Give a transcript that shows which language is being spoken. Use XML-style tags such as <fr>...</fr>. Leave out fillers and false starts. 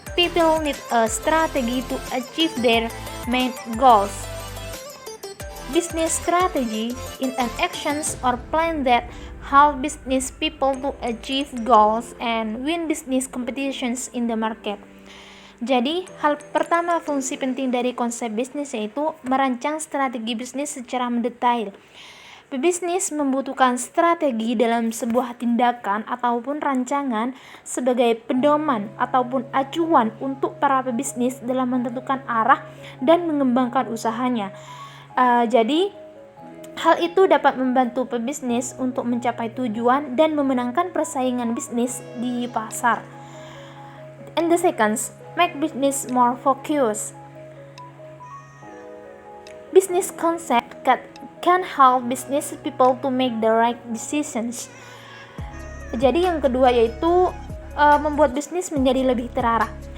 <en>People need a strategy to achieve their main goals. Business strategy in an actions or plan that help business people to achieve goals and win business competitions in the market.</en> <id>Jadi, hal pertama fungsi penting dari konsep bisnis yaitu merancang strategi bisnis secara mendetail. Pebisnis membutuhkan strategi dalam sebuah tindakan ataupun rancangan sebagai pedoman ataupun acuan untuk para pebisnis dalam menentukan arah dan mengembangkan usahanya. Jadi, hal itu dapat membantu pebisnis untuk mencapai tujuan dan memenangkan persaingan bisnis di pasar.</id> <en>And the second, make business more focused. Business concept can help business people to make the right decisions.</en> <id>Jadi yang kedua yaitu membuat bisnis menjadi lebih terarah.</id>